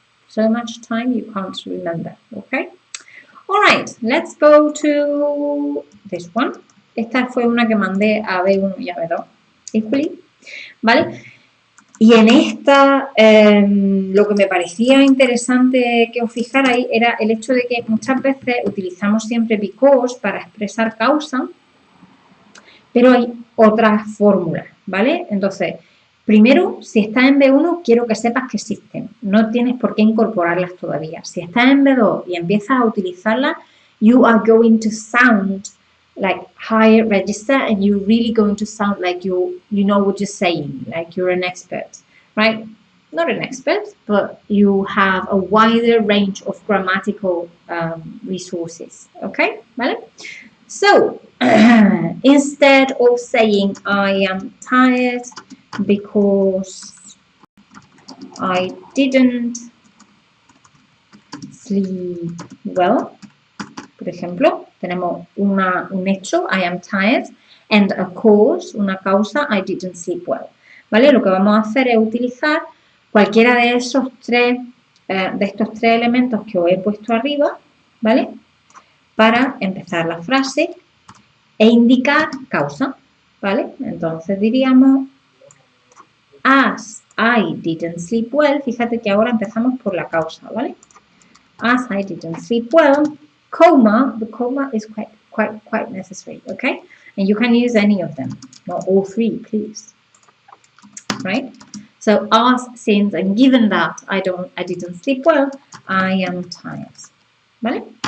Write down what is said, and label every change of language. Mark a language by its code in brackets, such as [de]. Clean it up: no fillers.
[en] So much time you can't remember, okay? All right, let's go to this one. [es] Esta fue una que mandé a B1 y a B2. Equally, ¿vale? Y en esta, lo que me parecía interesante que os fijarais era el hecho de que muchas veces utilizamos siempre because para expresar causa, pero hay otras fórmulas, ¿vale? Entonces, primero, si estás en B1, quiero que sepas que existen. No tienes por qué incorporarlas todavía. Si estás en B2 y empiezas a utilizarlas, [en] you are going to sound like higher register and you're really going to sound like you know what you're saying, like you're an expert, right? Not an expert, but you have a wider range of grammatical resources, okay? [es] ¿Vale? [en] So, instead of saying I am tired because I didn't sleep well, [es] por ejemplo, tenemos un hecho, [en] I am tired, and a cause, [es] una causa, [en] I didn't sleep well, [es] ¿vale? Lo que vamos a hacer es utilizar cualquiera de estos tres elementos que os he puesto arriba, ¿vale? Para empezar la frase e indicar causa, ¿vale? Entonces diríamos, [en] as I didn't sleep well, [es] fíjate que ahora empezamos por la causa, ¿vale? [en] As I didn't sleep well, comma, the comma is quite necessary, okay? And you can use any of them, not all three, please, right? So, as, since, and given that I didn't sleep well, I am tired, [es] ¿vale?